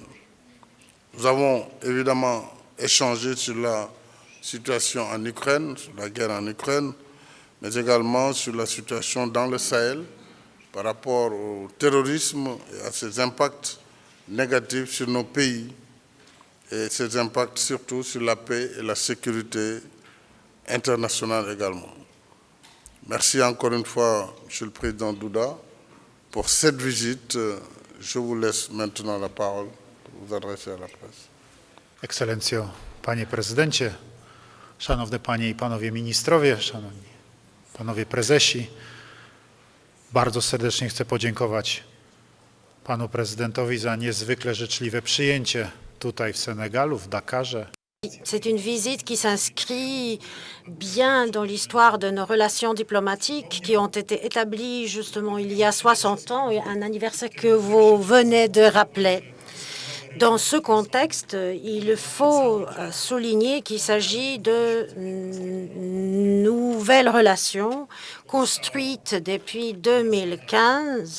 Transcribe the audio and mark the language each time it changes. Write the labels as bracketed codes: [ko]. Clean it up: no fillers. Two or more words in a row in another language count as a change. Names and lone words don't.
[fr] Nous avons évidemment échangé sur la situation en Ukraine, sur la guerre en Ukraine, mais également sur la situation dans le Sahel par rapport au terrorisme et à ses impacts négatifs sur nos pays et ses impacts surtout sur la paix et la sécurité internationale également. Merci encore une fois, Monsieur le Président Duda, pour cette visite. Je vous laisse maintenant la parole pour vous adresser à la presse. [pl] Ekscelencjo, Panie Prezydencie, Szanowne Panie i Panowie Ministrowie, Szanowni Panowie Prezesi, bardzo serdecznie chcę podziękować Panu Prezydentowi za niezwykle życzliwe przyjęcie tutaj w Senegalu, w Dakarze. [fr] C'est une visite qui s'inscrit bien dans l'histoire de nos relations diplomatiques qui ont été établies justement il y a 60 ans, et un anniversaire que vous venez de rappeler. Dans ce contexte, il faut souligner qu'il s'agit de nouvelles relations construites depuis 2015.